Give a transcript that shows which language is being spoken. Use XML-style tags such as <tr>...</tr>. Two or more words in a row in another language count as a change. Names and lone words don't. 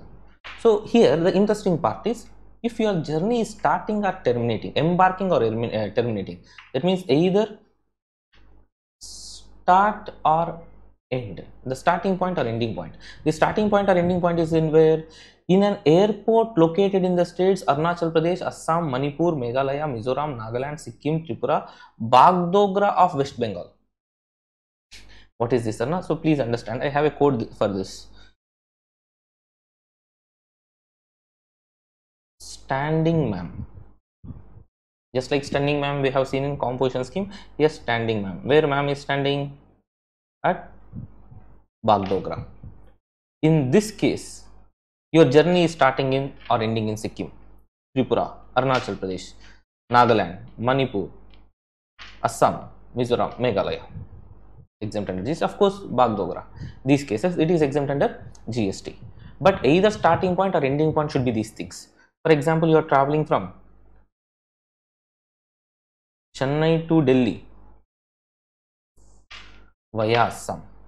<en>So here the interesting part is, if your journey is starting or terminating, embarking or terminating, that means either start or end, the starting point or ending point. The starting point or ending point is in where? In an airport located in the states Arunachal Pradesh, Assam, Manipur, Meghalaya, Mizoram, Nagaland, Sikkim, Tripura, Bagdogra of West Bengal. What is this, Arna? So please understand, I have a code for this. Standing, ma'am. Just like standing ma'am we have seen in composition scheme. Yes, standing ma'am. Where ma'am is standing? At Bagdogra. In this case, your journey is starting in or ending in Sikkim, Tripura, Arunachal Pradesh, Nagaland, Manipur, Assam, Mizoram, Meghalaya. Exempt under this, of course, Bagdogra. These cases, it is exempt under GST. But either starting point or ending point should be these things. For example, you are traveling from Chennai to Delhi via Assam.</en>